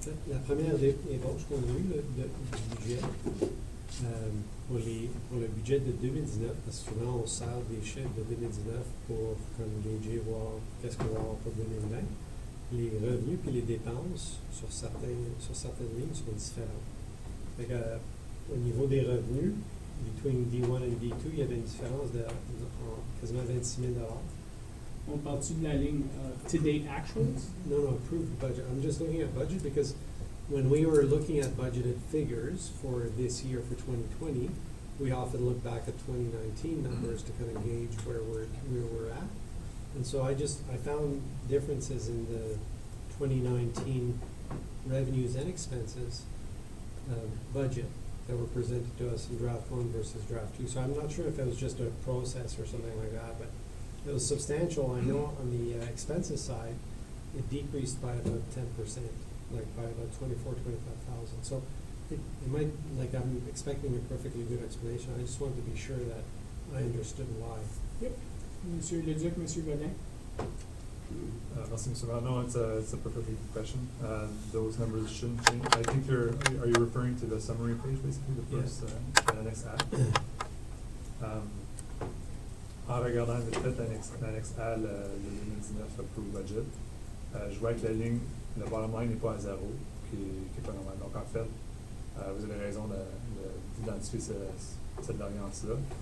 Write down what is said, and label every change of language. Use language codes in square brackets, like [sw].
[fr] La première ébauche qu'on a eue du budget, pour le budget de 2019, parce que souvent on sert des chiffres de 2019 pour comme gager, voir qu'est-ce qu'on va avoir pour 2020. Les revenus puis les dépenses sur certaines lignes sont différents. Fait que, au niveau des revenus, between D1 et D2, il y avait une différence de quasiment 26 000 $. On parle-tu de la ligne [en] to-date actuals? No, approved budget. I'm just looking at budget because when we were looking at budgeted figures for this year for 2020, we often look back at 2019 numbers to kind of gauge where we're at. And so I found differences in the 2019 revenues and expenses budget that were presented to us in draft 1 versus draft 2. So I'm not sure if it was just a process or something like that, but it was substantial. I know on the expenses side, it decreased by about 10%, like by about 25,000. So it might, like I'm expecting a perfectly good explanation. I just wanted to be sure that I understood why. Yep. Monsieur Leduc, Monsieur Godin. [fr] Merci, [en] Mr. Mayor. No, it's a perfectly good question. Those numbers shouldn't change. I think are you referring to the summary page, basically, the first, annex A? [fr] En regardant vite fait l'annexe A, le [en] 2019 approved budget, [fr] je vois que la ligne, le [en] bottom line [fr] n'est pas à zéro, qui est pas normal. Donc, en fait, vous avez raison d'identifier cette variance-là.